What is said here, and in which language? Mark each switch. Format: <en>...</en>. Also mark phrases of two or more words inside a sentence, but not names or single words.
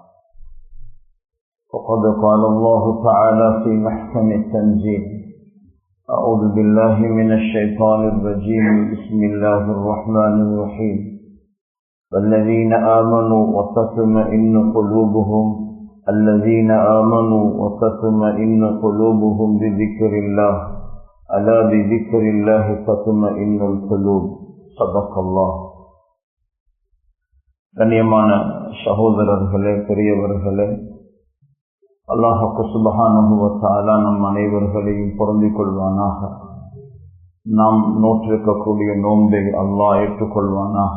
<ar>فقد قال الله تعالى في محكم التنزيل أعوذ بالله من الشيطان الرجيم بسم الله الرحمن الرحيم والذين آمنوا وتطمئن قلوبهم الذين آمنوا وتطمئن قلوبهم بذكر الله ألا بذكر الله تطمئن القلوب صدق الله.</ar> <ta>கண்ணியமான சகோதரர்களே, பெரியவர்களே, அல்லாஹ்</ta> <ar>سبحانه وتعالى</ar> <ta>நம் அனைவர்களையும் பொருந்திக் கொள்வானாக. நாம் நோற்றிருக்கக்கூடிய நோன்பை அல்லாஹ் ஏற்றுக்கொள்வானாக.</ta>